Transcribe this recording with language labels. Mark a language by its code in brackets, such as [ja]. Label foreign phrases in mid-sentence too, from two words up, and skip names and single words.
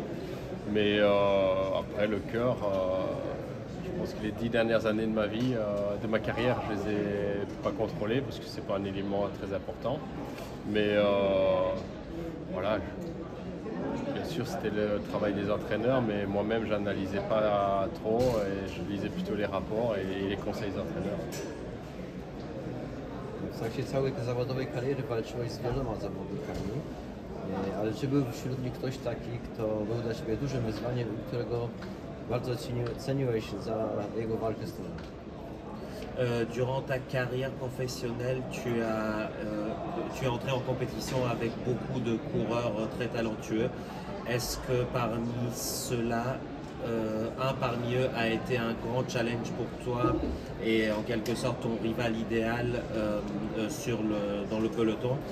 [fr] Mais après, le cœur, je pense que les 10 dernières années de ma vie, de ma carrière, je les ai pas contrôlées parce que c'est pas un élément très important. Mais voilà, bien sûr, c'était le travail des entraîneurs, mais moi-même, je n'analysais pas trop et je lisais plutôt les rapports et les conseils des entraîneurs. [pl] W trakcie całej zawodowej kariery walczyłeś z wieloma zawodnikami, ale czy był wśród nich ktoś taki, kto był dla Ciebie dużym wyzwaniem i którego bardzo ceniłeś za jego walkę z Tobą? [fr] Durant ta carrière professionnelle, tu es entré en compétition avec beaucoup de coureurs très talentueux. Est-ce que parmi ceux-là, un parmi eux a été un grand challenge pour toi et en quelque sorte ton rival idéal dans le peloton?